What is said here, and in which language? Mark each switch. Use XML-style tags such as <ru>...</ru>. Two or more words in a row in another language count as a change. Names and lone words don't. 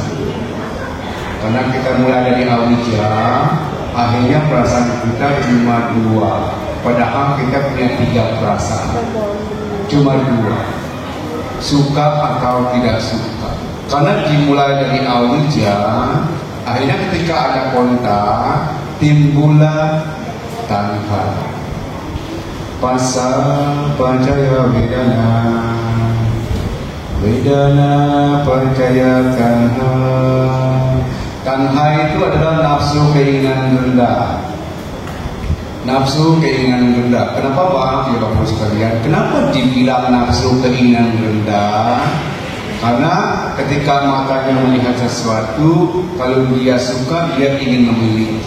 <id>Karena kita mulai dari awija, akhirnya perasaan kita cuma dua. Padahal kita punya 3 perasaan. Cuma 2. Suka atau tidak suka. Karena dimulai dari awija, akhirnya ketika ada kontak, timbullah tanha.</id> <pi>Pasa pacaya wedana. Wedana pacaya tanha.</pi> <id>Tanha itu adalah nafsu keinginan rendah. Nafsu keinginan rendah. Kenapa Pak? Ya Bapak sekalian, kenapa dibilang nafsu keinginan rendah? Karena ketika matanya melihat sesuatu, kalau dia suka, dia ingin memiliki.</id>